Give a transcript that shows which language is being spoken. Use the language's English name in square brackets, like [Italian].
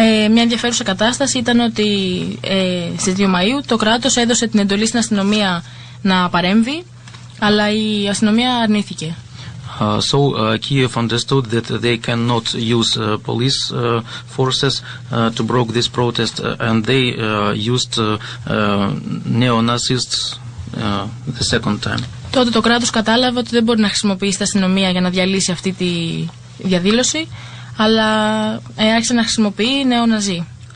[Greek] Μια ενδιαφέρουσα κατάσταση ήταν ότι στις 2 Μαΐου το κράτος έδωσε την εντολή στην αστυνομία να παρέμβει, αλλά η αστυνομία αρνήθηκε. [English] So Kiev understood that they cannot use police forces to break this protest, and they used neo-Nazists the second time. [Greek] Τότε το κράτος κατάλαβε ότι δεν μπορεί να χρησιμοποιήσει την αστυνομία για να διαλύσει αυτή τη διαδήλωση, αλλά άρχισε να χρησιμοποιεί νεοναζί.